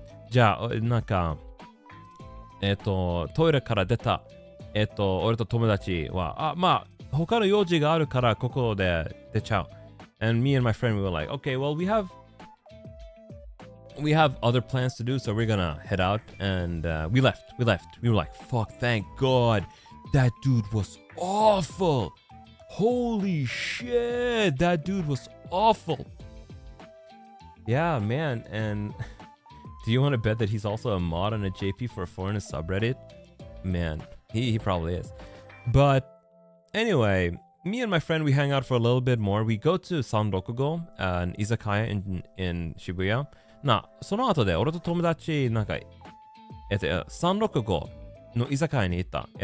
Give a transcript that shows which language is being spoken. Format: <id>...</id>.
<ja>じゃあ、なんか、トイレから出た、俺と友達は、まあ、他の用事があるからここで出ちゃう。</ja> <en>And me and my friend, we were like, okay, well, we have other plans to do, so we're gonna head out. And we left. We were like, fuck, thank God. That dude was awful. Holy shit. That dude was awful. Yeah, man. And do you want to bet that he's also a mod on a JP for a foreigner subreddit? Man, he probably is. But anyway, me and my friend, we hang out for a little bit more. We go to Sanrokugo, an izakaya in Shibuya.</en> <ja>その後で俺と友達、なんか、365の居酒屋に行った。</ja>